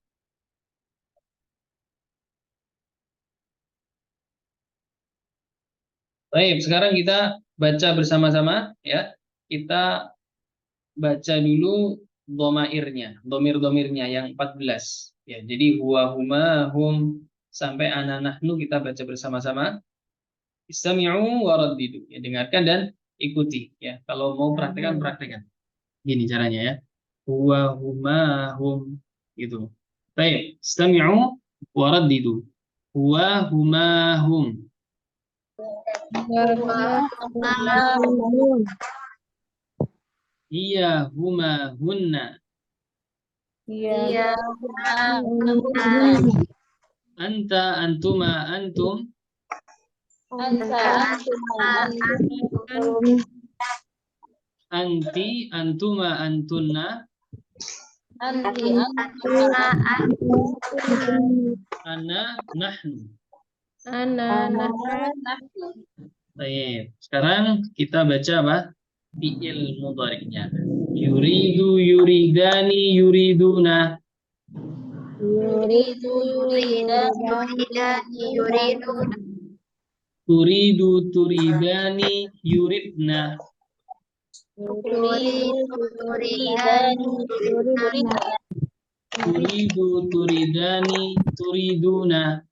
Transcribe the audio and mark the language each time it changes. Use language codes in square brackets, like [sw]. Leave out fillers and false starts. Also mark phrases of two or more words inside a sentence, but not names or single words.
[id] Baik, sekarang kita baca bersama-sama, ya. Kita baca dulu domairnya, domir-domirnya yang 14. Ya, jadi [ar] هو هما هم [id] sampai [ar] أنا نحن [id] kita baca bersama-sama. [ar] استمعوا ورددوا. [id] Ya, dengarkan dan ikuti. Ya, kalau mau praktekkan, praktekkan. Gini caranya ya. [ar] هو هما هم, [id] gitu. Baik, [ar] استمعوا ورددوا. هو هما هم. هي هما هن. [id] Iya. [ar] أنت أنتما أنتم. أنت أنتما أنتن. أنا نحن. [id] Baik, sekarang kita baca apa? Fi'il mudhari'nya. [ar] يريد يريدان يريدون. تريد, تريدان يردن. تريد تريدان تريدون.